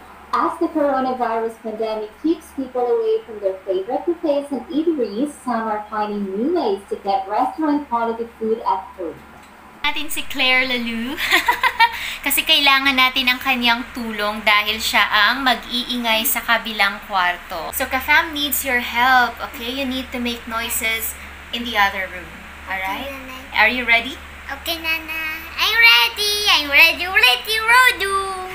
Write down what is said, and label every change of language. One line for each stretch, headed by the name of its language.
English: As the coronavirus pandemic keeps people away from their favorite cafes and eateries, some are finding new ways to get restaurant-quality food at home.
Filipino: Natin si Claire Lalu kasi kailangan natin ang kanyang tulong dahil siya ang mag-iingay sa kabilang kwarto.
English: So, KaFam needs your help, okay? You need to make noises in the other room, alright? Okay, Are you ready? Okay, Nana. I'm ready. I'm ready. Ready, Rodu.